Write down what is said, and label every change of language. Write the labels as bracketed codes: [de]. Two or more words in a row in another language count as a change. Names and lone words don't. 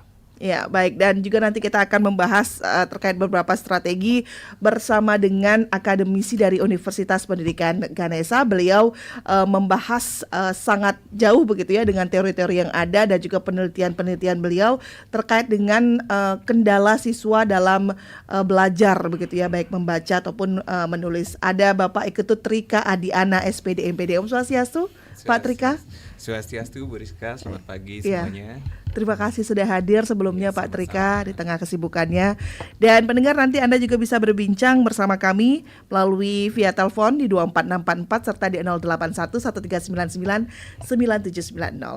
[id] Ya, baik, dan juga nanti kita akan membahas terkait beberapa strategi bersama dengan akademisi dari Universitas Pendidikan Ganesha. Beliau membahas sangat jauh begitu ya dengan teori-teori yang ada dan juga penelitian-penelitian beliau terkait dengan kendala siswa dalam belajar begitu ya, baik membaca ataupun menulis. Ada Bapak Iketut Trika Adiana SPD MPD. Om Swastiastu, Pak Trika. Swastiastu, Bu Rizka, selamat pagi semuanya. Terima kasih sudah hadir sebelumnya Pak Trika di tengah kesibukannya. Dan pendengar, nanti Anda juga bisa berbincang bersama kami melalui via telepon di 24644 serta di 081 1399 9790.